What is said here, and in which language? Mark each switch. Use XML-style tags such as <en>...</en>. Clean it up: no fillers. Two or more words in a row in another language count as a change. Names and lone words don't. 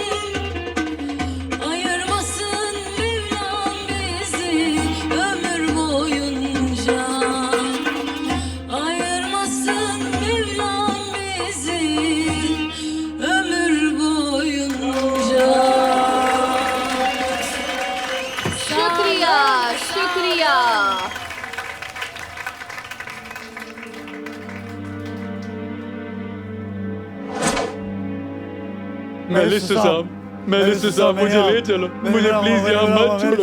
<tr>Ayırmasın Mevlam bizi ömür boyunca. Ayırmasın Mevlam bizi ömür boyunca.</tr> <hi>शुक्रिया शुक्रिया। मेलिसा साहब, मेलिसा साहब मुझे ले चलो, मुझे प्लीज यहाँ मत छोड़ो।</hi>